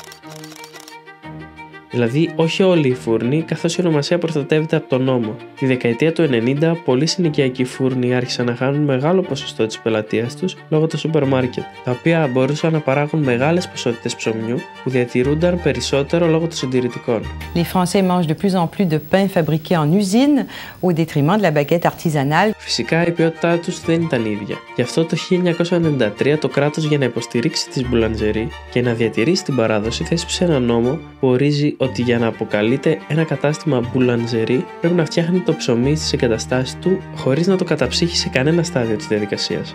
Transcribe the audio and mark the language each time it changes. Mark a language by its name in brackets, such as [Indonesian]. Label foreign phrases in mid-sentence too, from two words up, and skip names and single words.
[Greek] Δηλαδή, όχι όλοι οι φούρνοι, καθώς η ονομασία προστατεύεται από τον νόμο. Τη δεκαετία του 90, πολλοί συνοικιακοί φούρνοι άρχισαν να χάνουν μεγάλο ποσοστό της πελατείας τους λόγω των σούπερ μάρκετ, τα οποία μπορούσαν να παράγουν μεγάλες ποσότητες ψωμιού που διατηρούνταν περισσότερο λόγω των συντηρητικών. [French] Les Français mangent de plus en plus de pain fabriqué en usine au détriment de la baguette artisanale. [Greek] Φυσικά η ποιότητά τους δεν ήταν ίδια. Γι' αυτό το 1993 το κράτος, για να υποστηρίξει τις μπουλαντζερί και να διατηρήσει την παράδοση, θέσπισε ένα νόμο που ορίζει ότι για να αποκαλείται ένα κατάστημα μπουλαντζερί πρέπει να φτιάχνει το ψωμί στις εγκαταστάσεις του χωρίς να το καταψύχει σε κανένα στάδιο της διαδικασίας.